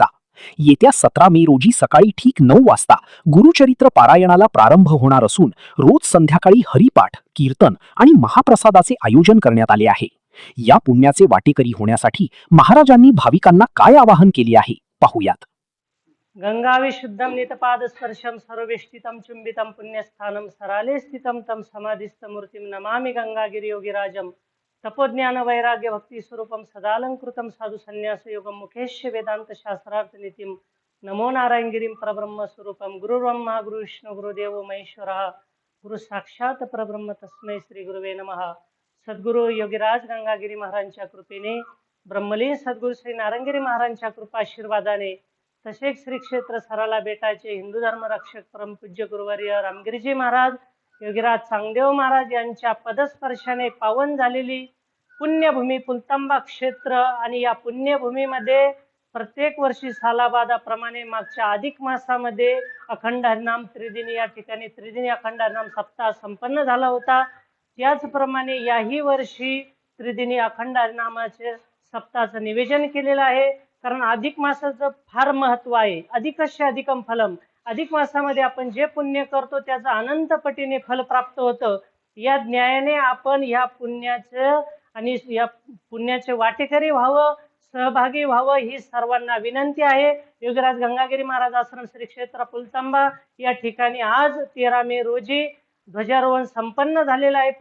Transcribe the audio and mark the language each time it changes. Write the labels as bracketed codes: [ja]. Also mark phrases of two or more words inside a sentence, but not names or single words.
[mr] येत्या 17 मे रोजी सकाळी ठीक 9 वाजता गुरुचरित्र पारायणाला प्रारंभ होणार असून रोज संध्याकाळी हरिपाठ, कीर्तन आणि महाप्रसादाचे आयोजन करण्यात आले आहे. या पुण्याचे वाटेकरी होण्यासाठी महाराजांनी भाविकांना काय आवाहन केले आहे, पाहूयात. [sa] गंगाविशुद्धं नितपादस्पर्शं सर्वेष्टितं चुंबितं पुण्यस्थानं सराले स्थितं तं समाधिस्थमूर्तिं नमामि गंगागिरियोगिराजं तपोज्ञानवैराग्यभक्तिस्वरूपं सदालंकृतं साधुसन्न्यासयोगं मुखेश्य वेदान्तशास्त्रार्थनीतिं नमो नारायणगिरिं परब्रह्मस्वरूपं गुरुर्ब्रह्मा गुरुविष्णु गुरुदेवो महेश्वरः गुरु साक्षात परब्रह्म तस्मै श्री गुरुवे नमः. [mr] सद्गुरू योगीराज गंगागिरी महाराजांच्या कृपेने, ब्रह्मलीन सद्गुरू श्री नारायणगिरी महाराजांच्या कृपाशीर्वादाने, तसेच श्री क्षेत्र सराला बेटाचे हिंदू धर्म रक्षक परमपूज्य गुरुवर्य रामगिरीजी महाराज, योगीराज चांगदेव महाराज यांच्या पदस्पर्शाने पावन झालेली पुण्यभूमी पुलतांबा क्षेत्र आणि या पुण्यभूमीमध्ये प्रत्येक वर्षी सालाबादाप्रमाणे मागच्या अधिक मासामध्ये अखंड हरिनाम त्रिदिनी या ठिकाणी त्रिदिनी अखंड हरिनाम सप्ताह संपन्न झाला होता. त्याचप्रमाणे याही वर्षी त्रिदिनी अखंड हरिनामाचे सप्ताहाचं निवेदन केलेलं आहे. कारण अधिक मासाचं फार महत्व आहे. [sa] अधिकस्य अधिकम फलम, [mr] अधिक मासामध्ये आपण जे पुण्य करतो त्याचं अनंत पटीने फल प्राप्त होतं. या न्यायाने आपण या पुण्याचं आणि या पुण्याचे वाटेकरी व्हावं, सहभागी व्हावं ही सर्वांना विनंती आहे. योगीराज गंगागिरी महाराज आश्रम श्री क्षेत्र पुलतांबा या ठिकाणी आज 13 मे रोजी ध्वजारोहण संपन्न झालेलं आहे.